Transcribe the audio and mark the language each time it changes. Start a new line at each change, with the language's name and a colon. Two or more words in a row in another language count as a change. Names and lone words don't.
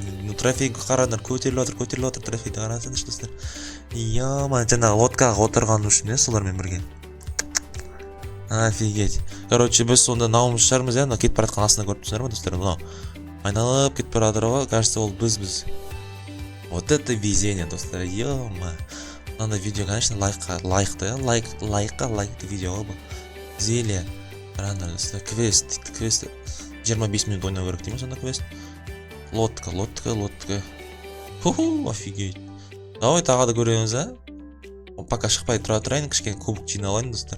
Kazakh: Трофей қараңдар, көтеріліп отыр трофейді қараңдаршы достар. Жаңағы лодкаға отырған үшін солармен бірге. Офигеть. Короче, біз сонда наумыз шығармыз, кетіп бара жатқан астына көріп тұрсыңдар ма достар? Айналып кетіп бара жатыр ғой, кажется, ол біз.
Russian: Вот это везение,
Kazakh: достар. Мынандай видео, конечно, лайықты видео бұл. Зелье. Қараңдар достар, квест 25 минут ойнау керек деймін сонда квест. Лодка. Офигеть. Давай тағы да көреміз, Пока шықпай тұра тұрайын, кішкене кубок жиналайын достар.